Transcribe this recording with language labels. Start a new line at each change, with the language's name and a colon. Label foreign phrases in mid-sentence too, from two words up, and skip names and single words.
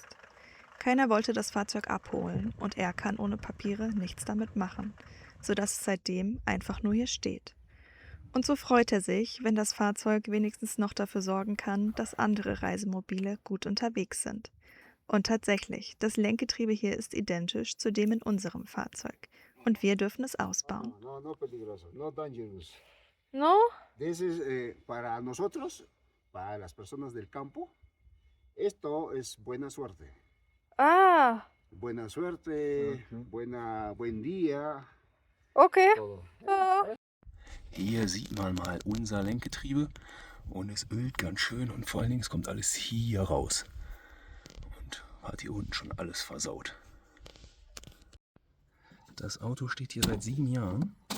German: Keiner wollte das Fahrzeug abholen und er kann ohne Papiere nichts damit machen, sodass es seitdem einfach nur hier steht. Und so freut er sich, wenn das Fahrzeug wenigstens noch dafür sorgen kann, dass andere Reisemobile gut unterwegs sind. Und tatsächlich, das Lenkgetriebe hier ist identisch zu dem in unserem Fahrzeug. Und wir dürfen es ausbauen.
Spanish: No peligroso,
English: no dangerous.
Spanish: No?
English: This is
Spanish: para nosotros, para las personas del campo. Esto es buena suerte. Ah, Buena suerte, buen día. okay.
German: Hier sieht man mal unser Lenkgetriebe und es ölt ganz schön und vor allen Dingen es kommt alles hier raus und hat hier unten schon alles versaut. Das Auto steht hier seit 7 Jahren.